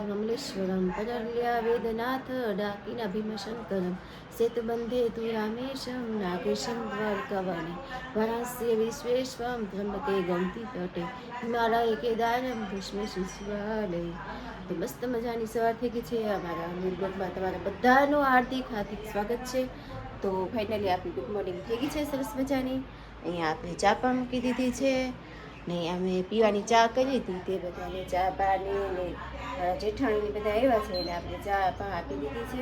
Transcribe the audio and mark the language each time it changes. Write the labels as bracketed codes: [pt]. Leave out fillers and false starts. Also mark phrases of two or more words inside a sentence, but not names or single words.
[sa] कमलेश्वरम परल्या वेदनाथ डाकिनाभिमशंकरम सेतुबंधे तु रामेशं नागेशं द्वारकावाणी वाराणसी विश्वेश्वरं त्र्यंबके गौमती तटे हिमालय केदारम ભીષ્મ શિવાલય। [gu] તો મસ્ત મજાની સવાર થઈ ગઈ છે અમારા નિર્ગતમાં તમારા બધાનું હાર્દિક સ્વાગત છે। તો ફાઇનલી આપણી [en] good morning [gu] થઈ ગઈ છે સરસ મજાની। અહીંયા આપણે ચા પણ મૂકી દીધી છે ને અમે પીવાની ચા કરી હતી તે બધાને ચા પાણી ને જેઠાણી બધા આવ્યા છે એટલે આપણે ચા પણ આપી દીધી છે।